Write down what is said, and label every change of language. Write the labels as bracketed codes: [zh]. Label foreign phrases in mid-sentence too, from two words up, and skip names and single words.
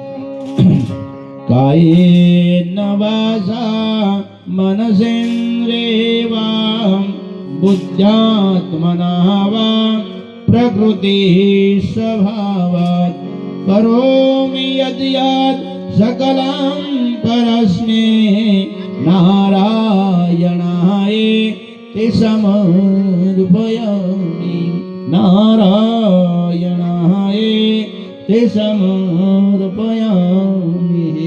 [sa] કાયેન વાચા મનસેન્દ્રિયવા બુદ્ધ્યાત્મના વા પ્રકૃતિ સ્વભાવાત કરોમિ યદ્ सकलं परस्मै नारायणाय ते समर्पयामि नारायणाय ते समर्पयामि।